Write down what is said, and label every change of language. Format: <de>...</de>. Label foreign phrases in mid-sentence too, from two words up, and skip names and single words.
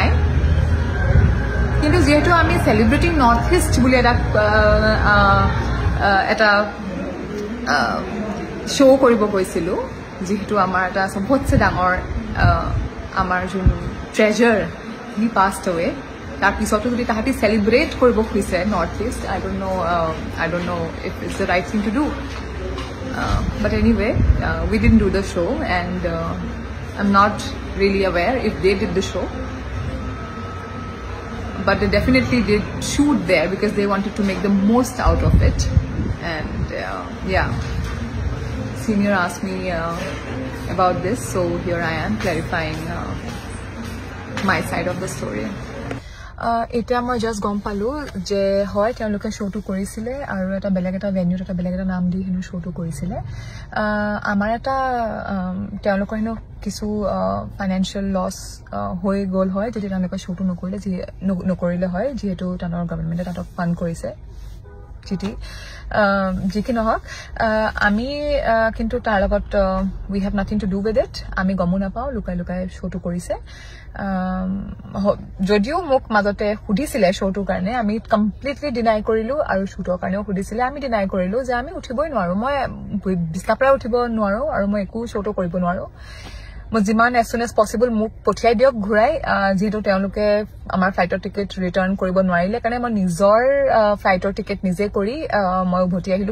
<as>কিন্তু যিহেতু আমি চেলিব্ৰেটিং নৰ্থ ইষ্ট বুলি এটা শ্ব' কৰিব গৈছিলোঁ, যিহেতু আমাৰ এটা চবতছে ডাঙৰ আমাৰ</as> <en>own treasure he passed away,</en> <as>তাৰপিছতো যদি তাহাঁতি চেলিব্ৰেট কৰিব খুজিছে নৰ্থ ইষ্ট,</as> <en>I don't know if it's the right thing to do. But anyway, we didn't do the show and I'm not really aware if they did the show. But they definitely did shoot there because they wanted to make the most out of it. And senior asked me about this, so here I am clarifying my side of the story.</en> <as>এতিয়া মই জাষ্ট গম পালোঁ যে হয় তেওঁলোকে শ্ব'টো কৰিছিলে আৰু বেলেগ এটা ভেন্যুত বেলেগ এটা নাম দি হেনো শ্ব'টো কৰিছিলে. আমাৰ তেওঁলোকৰ হেনো কিছু</as> <en>financial loss</en> <as>হৈ গ'ল হয় যদি তেওঁলোকে শ্ব'টো নকৰিলে হয়, যিহেতু তেওঁলোকৰ গভৰ্ণমেণ্টে তাহাঁতক ফাণ্ড কৰিছে যি কি নহওক. আমি কিন্তু তাৰ লগত</as> <en>we have nothing to do with it.</en> <as>আমি গমো নাপাওঁ, লুকাই শ্ব'টো কৰিছে. যদিও মোক মাজতে সুধিছিলে শ্ব'টোৰ কাৰণে, আমি কমপ্লিটলি ডিনাই কৰিলোঁ, আৰু শ্বুটৰ কাৰণেও সুধিছিলে, আমি ডিনাই কৰিলোঁ যে আমি উঠিবই নোৱাৰোঁ. মই বিছনাৰ পৰা উঠিব নোৱাৰোঁ আৰু মই একো শ্ব'টো কৰিব নোৱাৰোঁ. মই যিমান</as> <en>as soon as possible</en> <as>মোক পঠিয়াই দিয়ক ঘূৰাই, যিহেতু তেওঁলোকে আমাৰ</as> <en>flight ticket</en> <as>ৰিটাৰ্ণ কৰিব নোৱাৰিলে কাৰণে মই নিজৰ</as> <en>flight ticket</en> <as>নিজে কৰি মই উভতি আহিলোঁ.</as>